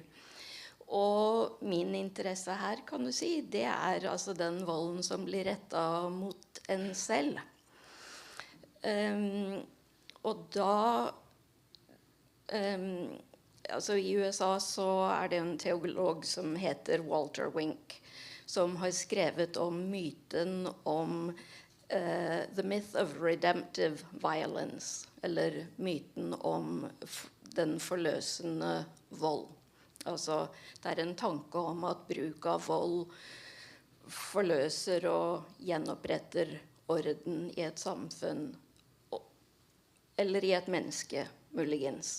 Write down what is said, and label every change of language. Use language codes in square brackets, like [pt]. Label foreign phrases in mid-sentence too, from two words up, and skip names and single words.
[no] Og min interesse her, kan du si, det altså den volden som blir rettet mot en selv. Og da... Altså i USA så det en teolog som heter Walter Wink, som har skrevet om myten om [en] the myth of redemptive violence, [no] eller myten om den forløsende vold. Altså det en tanke om at bruk av vold forløser og gjenoppretter orden i et samfunn, eller i et menneske, muligens.